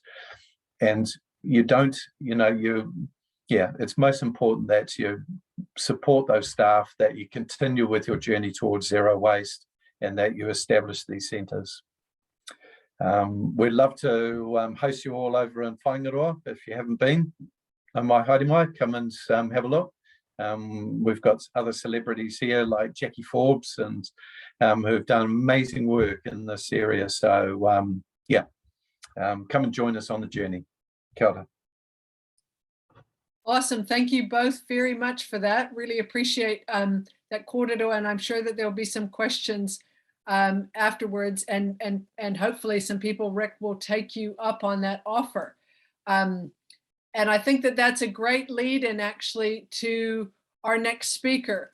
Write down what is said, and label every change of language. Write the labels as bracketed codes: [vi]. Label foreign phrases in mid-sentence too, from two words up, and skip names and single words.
[en] And it's most important that you support those staff, that you continue with your journey towards zero waste, and that you establish these centres. We'd love to host you all over in Whangaroa. If you haven't been, [mi] mai haere mai, [en] come and have a look. We've got other celebrities here like Jackie Forbes and who've done amazing work in this area. So come and join us on the journey. [mi] Kia ora. [en] Awesome. Thank you both very much for that. Really appreciate that kōrero, and I'm sure that there'll be some questions afterwards, and hopefully some people, Rick, will take you up on that offer. And I think that that's a great lead in actually to our next speaker.